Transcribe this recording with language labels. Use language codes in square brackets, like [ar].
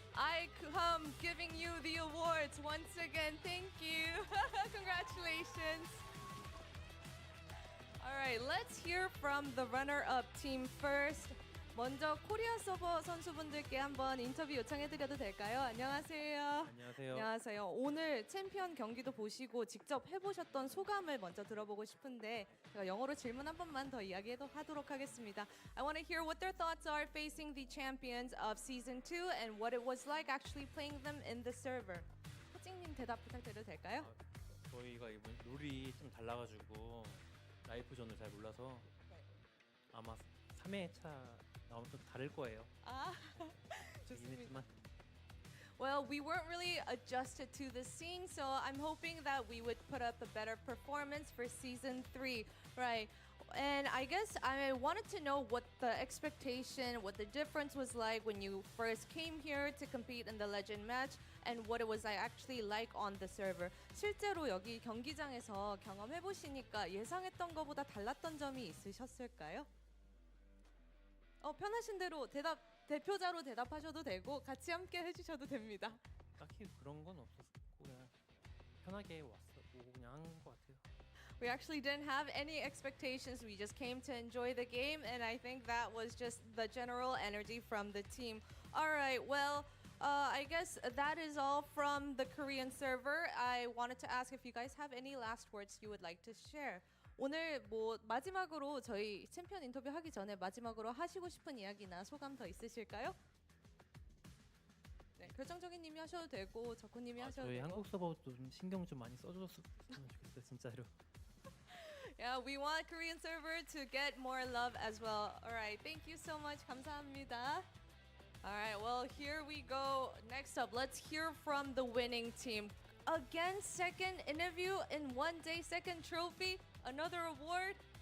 [en] I come giving you the awards once again. Thank you. Congratulations. Alright, let's hear from the runner-up team first. [ko] 먼저 코리아 서버 선수분들께 한번 인터뷰 요청해드려도 될까요? 안녕하세요. 안녕하세요. 안녕하세요. 오늘 챔피언 경기도 보시고 직접 해보셨던 소감을 먼저 들어보고 싶은데 제가 영어로 질문 한 번만 더 이야기하도록 하겠습니다. [en] I want to hear what their thoughts are facing the champions of Season 2 and what it was like actually playing them in the server. [ko] 호징님 대답 부탁드려도 될까요? 저희가 이번 룰이 좀 달라가지고 라이프존을 잘 몰라서 아마 3회차 나오면 또 다를 거예요. 좋습니다. [en] Well, we weren't really adjusted to the scene, so I'm hoping that we would put up a better performance for Season 3, right? And I guess I wanted to know what the expectation, what the difference was like when you first came here to compete in the Legend match and what it was actually like on the server. [ko] 실제로 여기 경기장에서 경험해보시니까 예상했던 것보다 달랐던 점이 있으셨을까요? 편하신 대로 대표자로 대답하셔도 되고 같이 함께 해주셔도 됩니다. 딱히 그런 건 없었고 그냥 편하게 오고 그냥 한 것 같아요. [en] We actually didn't have any expectations. We just came to enjoy the game, and I think that was just the general energy from the team. All right, well, I guess that is all from the Korean server. I wanted to ask if you guys have any last words you would like to share. [ko] 오늘 마지막으로 저희 챔피언 인터뷰 하기 전에 마지막으로 하시고 싶은 이야기나 소감 더 있으실까요? 네, 결정적인 님이 하셔도 되고 적군님이 하셔도 저희 되고. 한국 서버도 좀 신경 좀 많이 써줬으면 좋겠어요, 진짜로. [en] Yeah, we want Korean server to get more love as well. All right, thank you so much. [ko] 감사합니다. [en] All right, well, here we go. Next up, let's hear from the winning team. Again, second interview in one day, second trophy, another award.